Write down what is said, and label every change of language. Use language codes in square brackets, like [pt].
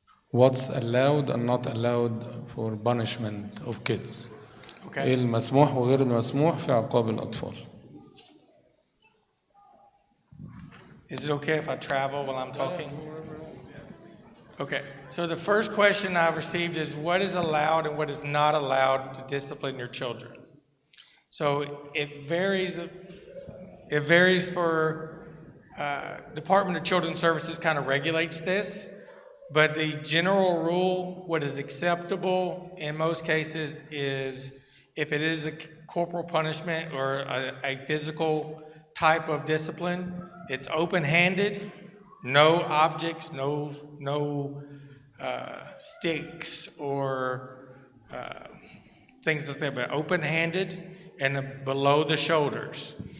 [en] What's allowed and not allowed for punishment of kids? Okay. [ar] ايه المسموح وغير المسموح في عقاب الأطفال؟ [en] Is it okay if I travel while I'm talking? Okay. So the first question I've received is what is allowed and what is not allowed to discipline your children? So it varies. It varies for Department of Children's Services kind of regulates this, but the general rule, what is acceptable in most cases is if it is a corporal punishment or a physical type of discipline, it's open-handed, no objects, no sticks or things like that, but open-handed and below the shoulders.